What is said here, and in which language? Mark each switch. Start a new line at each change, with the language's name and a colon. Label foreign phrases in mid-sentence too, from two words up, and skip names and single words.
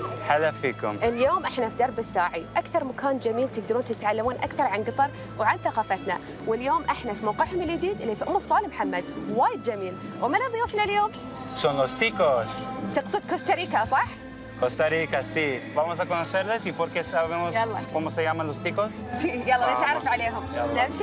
Arabic: هلا فيكم. اليوم احنا في درب الساعي، اكثر مكان جميل تقدرون تتعلمون اكثر عن قطر وعن ثقافتنا، واليوم احنا في موقعهم الجديد اللي في ام الصالح محمد، وايد جميل. ومن ضيوفنا اليوم؟
Spanish: Son los ticos.
Arabic: تقصد كوستاريكا صح؟
Spanish: Costa Rica, sí. Vamos a conocerles y por qué sabemos cómo se llaman los ticos.
Arabic: يلا نتعرف عليهم. نمشي؟